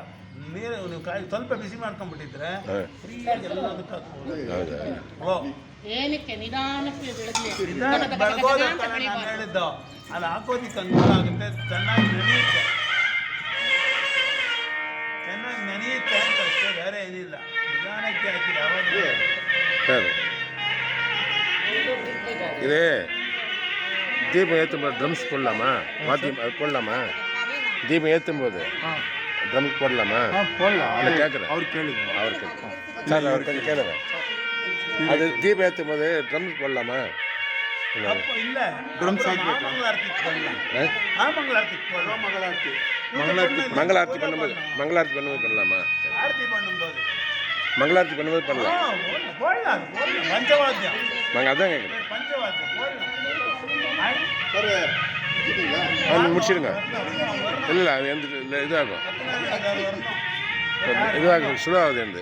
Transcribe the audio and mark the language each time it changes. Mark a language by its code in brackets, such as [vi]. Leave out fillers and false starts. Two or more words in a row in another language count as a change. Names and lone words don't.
[kn] ನೀರು ನೀವು ಸ್ವಲ್ಪ ಬಿಸಿ ಮಾಡ್ಕೊಂಡ್ಬಿಟ್ಟಿದ್ರೆ ಫ್ರೀಯಾಗಿ ಎಲ್ಲದಕ್ಕೆ ಹಾಕ್ಬೋದು. ಏನಕ್ಕೆ ನಿಧಾನಕ್ಕೆ ಬೆಳಗ್ಲಿ ಬೆಳಗೋದ ನಾನು ಹೇಳಿದ್ದು ಅದು ಹಾಕೋದಿಕ್ಕೆ ಅನುಕೂಲ ಆಗುತ್ತೆ, ಚೆನ್ನಾಗಿ ನೆನೆಯುತ್ತೆ ಅಂತ ಅಷ್ಟೇ, ಬೇರೆ ಏನಿಲ್ಲ. ನಿಧಾನಕ್ಕೆ ಹಾಕಿದೆ ಅವಾಗ [ta] ಸರ್ இதே தீபம் ஏற்றும் ட்ரம்ஸ் போடலாமா? வாத்தியம் அது போடலாமா? தீபம் ஏற்றும் போது ட்ரம்ஸ் போடலாமா? போடலாம். இல்லை கேட்குறேன். [kn] ಅವ್ರು ಕೇಳಿದ್ರು. [ta] சார் அவர் கொஞ்சம் கேளுங்க. அது தீபம் ஏற்றும் போது ட்ரம்ஸ் போடலாமா? [kn] ತಪ್ಪು ಇಲ್ಲ. ಡ್ರಮ್ಸ್ ಹಾಕ್ಬೇಕು. ಮಂಗಳಾರತಿಗೆ ಬರಲ್ಲ. ಮಂಗಳಾರತಿಗೆ ಬರಲ್ಲ. [ta] மங்களாரத்தி பண்ணும்போது பண்ணலாமா? ಆರತಿ பண்ணும்போது மங்களாரத்தி பண்ணும்போது பண்ணலாம். போடலாம். ಪಂಚವಾದ್ಯ நாங்கள் அதான் கேட்குறேன். ಪಂಚವಾದ್ಯ போடலாம். முடிச்சிடுங்க. இல்லை அது எந்த இதாகும், இதுவாகும், சுடாகுது எந்த.